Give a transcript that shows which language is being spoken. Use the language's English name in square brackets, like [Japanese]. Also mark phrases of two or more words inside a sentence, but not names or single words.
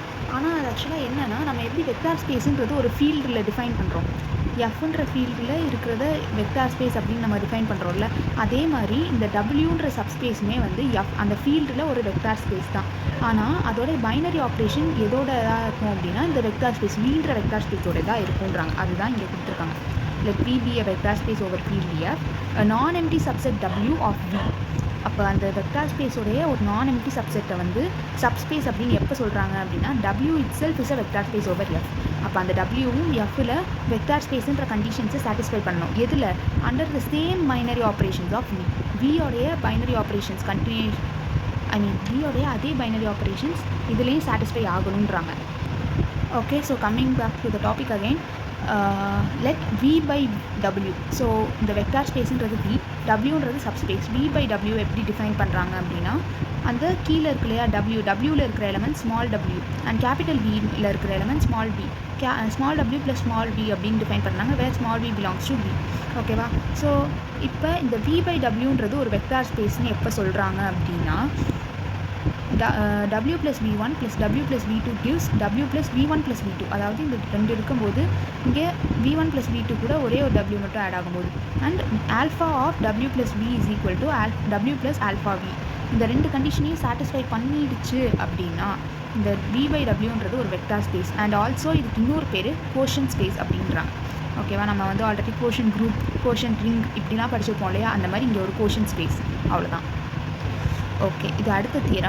[Tamil] ஆனால் அது ஆக்சுவலாக என்னென்னா, நம்ம எப்படி [English] vector space [Tamil] ஒரு ஃபீல்டில் டிஃபைன் பண்ணுறோம், எஃப்ன்ற ஃபீல்டில் இருக்கிறத [English] vector space [Tamil] அப்படின்னு நம்ம டிஃபைன் பண்ணுறோம்ல, அதே மாதிரி இந்த டபிள்யூன்ற சப்ஸ்பேஸுமே வந்து அந்த ஃபீல்டில் ஒரு [English] vector space [Tamil] தான். ஆனால் அதோட [English] binary operation [Tamil] எதோட இதாக இருக்கும் அப்படின்னா இந்த [English] vector space [Tamil] vன்ற [English] vector space [Tamil] தான் இருக்குன்றாங்க. அதுதான் இங்கே கொடுத்துருக்காங்க. [English] let V be a vector space over field F, a non-empty subset W of V. [Tamil] அப்போ அந்த [English] vector space [Tamil] ஒரு [English] non empty subset [Tamil] வந்து சப்ஸ்பேஸ் அப்படின்னு எப்போ சொல்கிறாங்க அப்படின்னா [English] W itself is a vector space over F. [Tamil] அப்போ அந்த டபிள்யூவும் எஃப்ல [English] vector space conditions satisfy [Tamil] பண்ணணும். எதில்? [English] under the same binary operations of V. [Tamil] வியோடைய [English] binary operations [Tamil] வியோடைய அதே [English] binary operations [Tamil] இதுலேயும் சாட்டிஸ்ஃபை ஆகணுன்றாங்க. [English] OK, so coming back to the topic again. Let V by W. [Tamil] ஸோ இந்த [English] vector space [Tamil] V, Wன்றது சப்ஸ்பேஸ். V by W எப்படி டிஃபைன் பண்ணுறாங்க அப்படின்னா, அந்த கீழே இருக்கு இல்லையா Wவில் இருக்கிற [English] element small w and capital [Tamil] Vயில் இருக்கிற [English] element small b. small w plus small b [Tamil] அப்படின்னு டிஃபைன் பண்ணுறாங்க, [English] where small b belongs to b. [Tamil] ஓகேவா? ஸோ இப்போ இந்த V by Wன்றது ஒரு [English] vector space [Tamil] எப்போ சொல்கிறாங்க அப்படின்னா, [English] W plus V1 plus W plus V2 gives W plus V1 plus V2. [Tamil] அதாவது இந்த ரெண்டு இருக்கும்போது இங்கே [English] V1 plus V2 [Tamil] கூட ஒரே ஒரு W மட்டும் ஆட் ஆகும்போது, [English] and alpha of W plus V is equal to W plus alpha V. [Tamil] இந்த ரெண்டு [English] condition satisfy [Tamil] பண்ணிடுச்சு அப்படின்னா இந்த V by Wன்றது ஒரு [English] vector space. and also [Tamil] இதுக்கு இன்னொரு பேர் [English] quotient space [Tamil] அப்படின்றாங்க. ஓகேவா? நம்ம வந்து [English] already quotient group, quotient ring [Tamil] இப்படிலாம் படிச்சிருப்போம் இல்லையா, அந்த மாதிரி இங்கே ஒரு கோஷன் ஸ்பேஸ். அவ்வளோதான். ஓகே, இது அடுத்த தியரம்.